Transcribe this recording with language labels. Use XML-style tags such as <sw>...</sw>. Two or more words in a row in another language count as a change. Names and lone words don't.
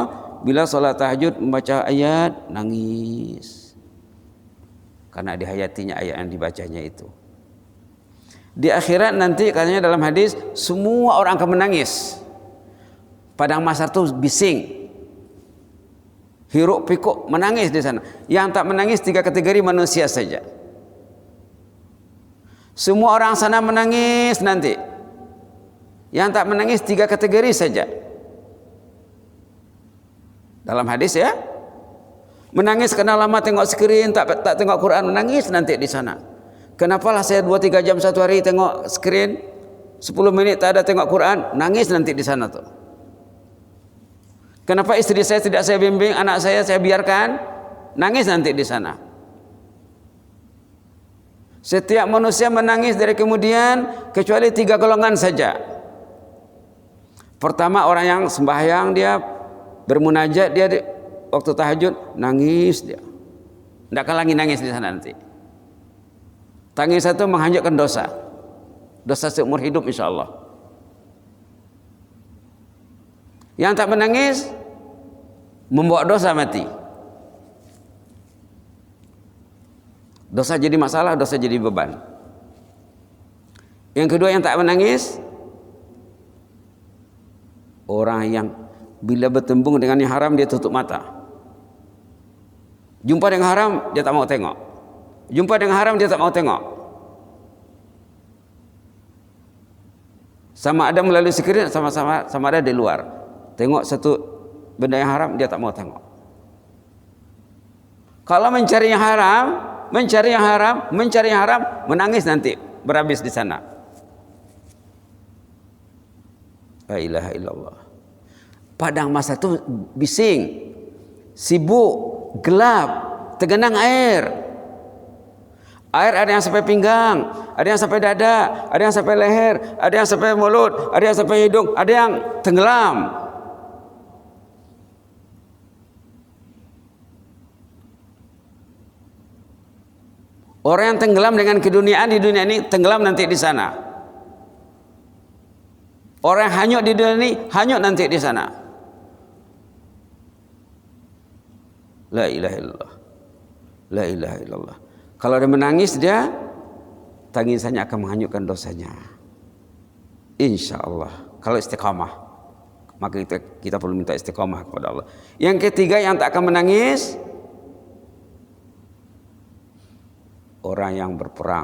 <ms>Bila salat tahajud membaca ayat, nangis. Karena dihayatinya ayat yang dibacanya itu. Di akhirat nanti katanya dalam hadis, semua orang akan menangis. Padang mahsyar itu bising, hiruk pikuk menangis di sana. Yang tak menangis 3 kategori manusia saja. Semua orang sana menangis nanti. Yang tak menangis 3 kategori saja. Dalam hadis ya, Menangis karena lama tengok skrin, tak tengok Quran, menangis nanti di sana. Kenapalah saya 2-3 jam satu hari tengok skrin, 10 menit tak ada tengok Quran, nangis nanti di sana tuh. Kenapa istri saya tidak saya bimbing, anak saya biarkan, nangis nanti di sana. Setiap manusia menangis dari kemudian kecuali 3 golongan saja. Pertama, orang yang sembahyang, dia bermunajat, dia waktu tahajud nangis dia. Tidak akan lagi nangis di sana nanti. Tangis itu menghanyutkan dosa. Dosa seumur hidup insyaallah. Yang tak menangis membawa dosa mati. Dosa jadi masalah, dosa jadi beban. Yang kedua yang tak menangis, orang yang bila bertembung dengan yang haram dia tutup mata. Jumpa dengan haram dia tak mau tengok. Jumpa dengan haram dia tak mau tengok. Sama ada melalui skrin, sama ada di luar. Tengok satu benda yang haram dia tak mau tengok. Kalau mencari yang haram, menangis nanti berhabis di sana.</ms> <ar>لا إله إلا الله.</ar> <ms>Padang masa itu bising, sibuk, gelap, tergenang air. Air ada yang sampai pinggang, ada yang sampai dada, ada yang sampai leher, ada yang sampai mulut, ada yang sampai hidung, ada yang tenggelam. Orang yang tenggelam dengan keduniaan di dunia ini tenggelam nanti di sana. Orang yang hanyut di dunia ini hanyut nanti di sana.</ms> <ar>لا إله إلا الله. لا إله إلا الله.</ar> <ms>Kalau dia menangis, dia tangisannya akan menghanyutkan dosanya.</ms> <ar>إن شاء الله.</ar> <ms>Kalau istiqamah, maka kita perlu minta istiqamah kepada Allah. Yang ketiga yang tak akan menangis, orang yang berperang.</ms>